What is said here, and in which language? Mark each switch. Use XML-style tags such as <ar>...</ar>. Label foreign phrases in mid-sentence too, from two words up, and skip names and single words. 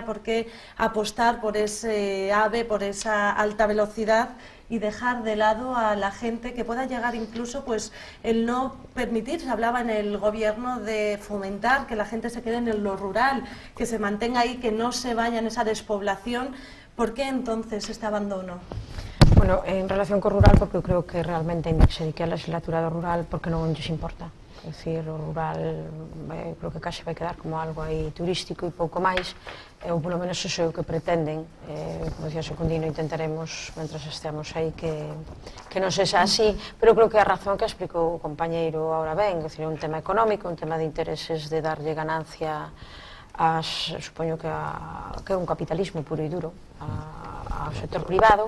<es>¿Por qué apostar por ese AVE, por esa alta velocidad y dejar de lado a la gente que pueda llegar incluso pues el no permitir? Se hablaba en el gobierno de fomentar que la gente se quede en lo rural, que se mantenga ahí, que no se vaya en esa despoblación. ¿Por qué entonces este abandono?</es> <gl>Bueno, en relación co rural, porque eu creo que realmente ainda que se dedique a legislatura do rural, porque non lles importa. É dicir, o rural creo que case vai quedar como algo aí turístico e pouco máis, ou polo menos iso é o que pretenden. Como dicía Secundino, intentaremos, mentras estemos aí, que non sexa así, pero creo que a razón que explicou o compañeiro ahora ben, é dicir, un tema económico, un tema de intereses de darlle ganancia supoño que é un capitalismo puro e duro ao sector privado.</gl>